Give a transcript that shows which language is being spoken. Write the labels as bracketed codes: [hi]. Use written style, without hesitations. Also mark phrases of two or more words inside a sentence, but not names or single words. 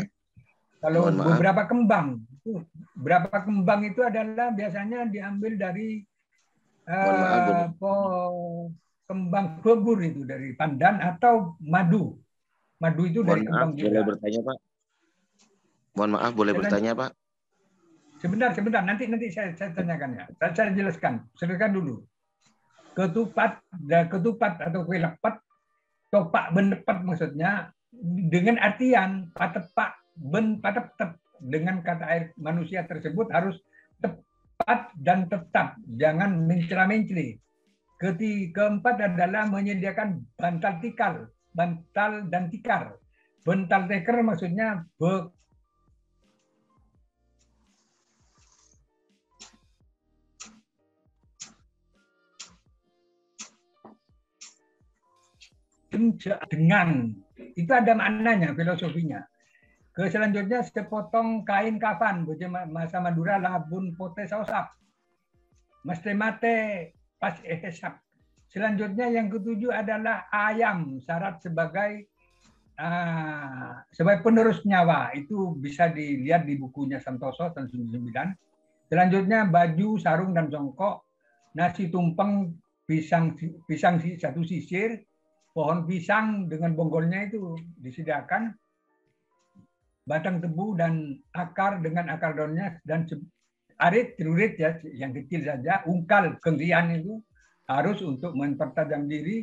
[id] Kalau beberapa kembang, itu adalah biasanya diambil dari kembang bebur itu dari pandan atau madu. Madu itu dari kembang juga. Boleh bertanya, Pak? Mohon maaf, boleh bertanya, Pak? Sebentar. Nanti saya tanyakan ya. Saya jelaskan. Silakan dulu. Ketupat atau kue lepet, [mad] topak benepat [id] maksudnya dengan artian patepak tetap dengan kata air manusia tersebut harus tepat dan tetap, jangan mencela-menceli. Keempat adalah menyediakan bantal dan tikar. Bantal tikar maksudnya dengan itu ada maknanya, filosofinya. Selanjutnya sepotong kain kafan, masa Madura [mad] labun pote sausap. Mesti mate pas esap. [id] Selanjutnya yang ketujuh adalah ayam, syarat sebagai penerus nyawa. Itu bisa dilihat di bukunya Santoso tahun 1999. Selanjutnya baju, sarung dan jongkok, nasi tumpeng, pisang satu sisir, pohon pisang dengan bonggolnya itu disediakan, batang tebu dan akar dengan akar daunnya, dan arit, celurit ya, yang kecil saja, ungkal, kengrian itu harus untuk mempertajam diri.